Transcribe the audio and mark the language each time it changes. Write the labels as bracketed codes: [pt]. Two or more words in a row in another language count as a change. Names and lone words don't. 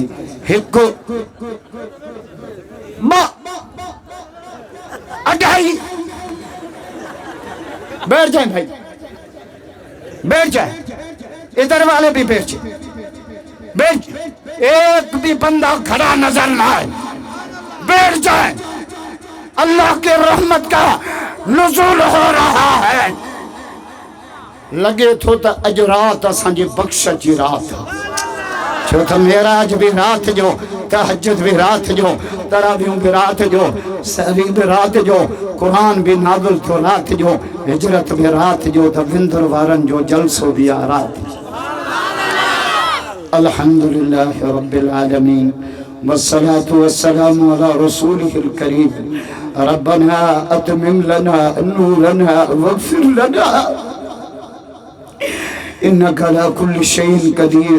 [ur] 1 2 2 بیٹھ جائے بھائی، بیٹھ جائے. ادھر والے بھی بیٹھ جائے، بیٹھ. ایک بھی بندہ کھڑا نظر نہ آئے، بیٹھ جائے. اللہ کے رحمت کا نزول ہو رہا ہے. [sd] लगे थो त अज रात असांजी बख्श जी रात, छो त मेराज भी रात जो, तहज्जुद भी रात जो, तरावियूं भी रात जो, सहरी भी रात जो, कुरान भी नाज़िल थियो रात जो, हिजरत भी रात जो, त विंदर वारन जो जलसो भी आ रात जो। [ar] الحمد لله رب العالمين والصلاة والسلام على رسوله الكريم. ربنا أتمم لنا نورنا واغفر لنا إنك على كل شيء قدير.